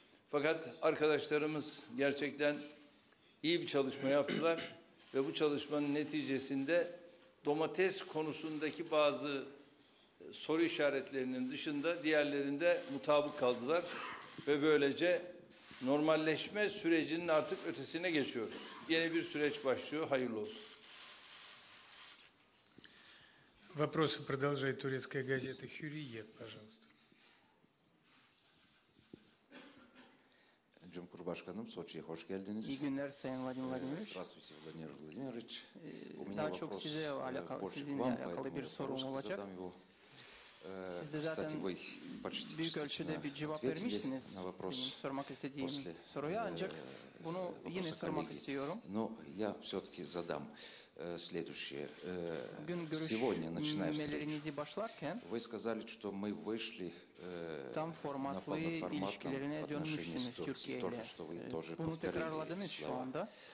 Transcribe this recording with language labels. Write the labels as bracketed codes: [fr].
[tr] Fakat arkadaşlarımız gerçekten iyi bir çalışma yaptılar ve bu çalışmanın neticesinde domates konusundaki bazı soru işaretlerinin dışında diğerlerinde mutabık kaldılar ve böylece normalleşme sürecinin artık ötesine geçiyoruz. Yeni bir süreç başlıyor. Hayırlı olsun. [ru] Вопросы продолжает турецкая газета «Hürriyet», пожалуйста. [tr] Cumhurbaşkanım, Soçi'ye hoş geldiniz. İyi günler Sayın Vladimir. [ru] Здравствуйте, Владимир Владимирович. У меня [tr] Daha çok [ru] вопрос [tr] sizinle alakalı bir sorum olacak. Siz de zaten büyük ölçüde bir cevap vermişsiniz benim sormak istediğim soruya, ancak bunu yine sormak istiyorum. [ru] Но я все-таки задам следующее. Сегодня, начиная встречу, вы сказали, что мы вышли на полноформатном отношении с Турцией, что вы тоже повторили слова.